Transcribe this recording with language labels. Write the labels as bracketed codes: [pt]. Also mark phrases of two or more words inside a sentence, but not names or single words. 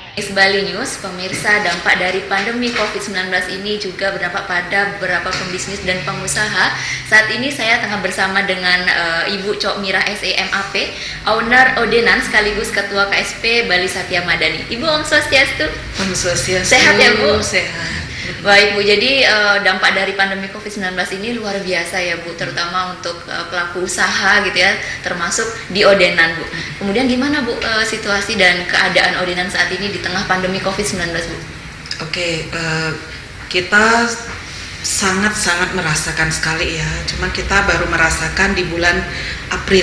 [id] Bali News, pemirsa, dampak dari pandemi COVID-19 ini juga berdampak pada beberapa pembisnis dan pengusaha. Saat ini saya tengah bersama dengan Ibu Cok Mira SEMAP, owner Odenan sekaligus Ketua KSP Bali Satya Madani. [ban] Ibu Om Swastiastu. Om Swastiastu. [id] Sehat ya Bu? Sehat. Baik Bu, jadi dampak dari pandemi COVID-19 ini luar biasa ya Bu, terutama untuk pelaku usaha gitu ya, termasuk di Odenan Bu. Kemudian gimana Bu situasi dan keadaan Odenan saat ini di tengah pandemi COVID-19 Bu? Oke, kita sangat-sangat merasakan sekali ya, cuman kita baru merasakan di bulan April.